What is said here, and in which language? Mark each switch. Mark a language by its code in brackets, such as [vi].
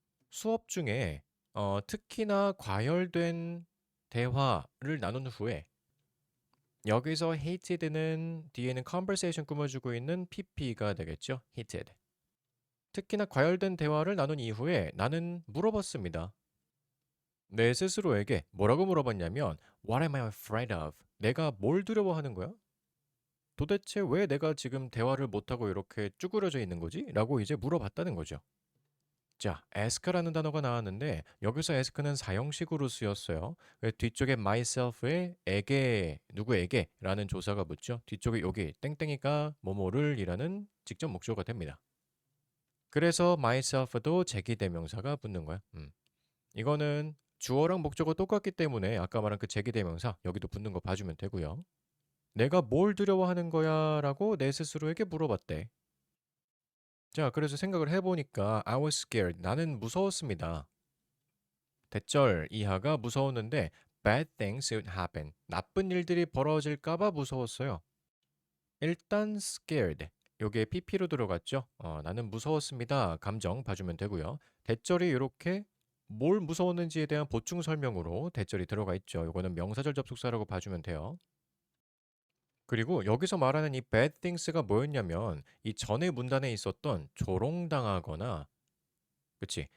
[ko] 수업 중에 특히나 과열된 대화를 나눈 후에 여기서 heated는 뒤에는 conversation 꾸며주고 있는 pp가 되겠죠. [en] heated. [ko] 특히나 과열된 대화를 나눈 이후에 나는 물어봤습니다. 내 스스로에게 뭐라고 물어봤냐면 [en] What am I afraid of? [ko] 내가 뭘 두려워하는 거야? 도대체 왜 내가 지금 대화를 못하고 이렇게 쭈그려져 있는 거지? 라고 이제 물어봤다는 거죠. 자, ask라는 단어가 나왔는데 여기서 ask는 사형식으로 쓰였어요. 뒤쪽에 myself에 에게, 누구에게 라는 조사가 붙죠. 뒤쪽에 여기 땡땡이가 뭐뭐를 이라는 직접 목적어가 됩니다. 그래서 myself도 제기대명사가 붙는 거야. 이거는 주어랑 목적어 똑같기 때문에 아까 말한 그 제기대명사 여기도 붙는 거 봐주면 되고요. 내가 뭘 두려워하는 거야? 라고 내 스스로에게 물어봤대. 자, 그래서 생각을 해보니까 [en] I was scared. [ko] 나는 무서웠습니다. 대절 이하가 무서웠는데 [en] bad things would happen. [ko] 나쁜 일들이 벌어질까봐 무서웠어요. 일단 scared. 요게 pp로 들어갔죠. 나는 무서웠습니다. 감정 봐주면 되고요. 대절이 이렇게 뭘 무서웠는지에 대한 보충 설명으로 대절이 들어가 있죠. 요거는 명사절 접속사라고 봐주면 돼요. 그리고 여기서 말하는 이 bad things가 뭐였냐면 이 전에 문단에 있었던 조롱당하거나 그치?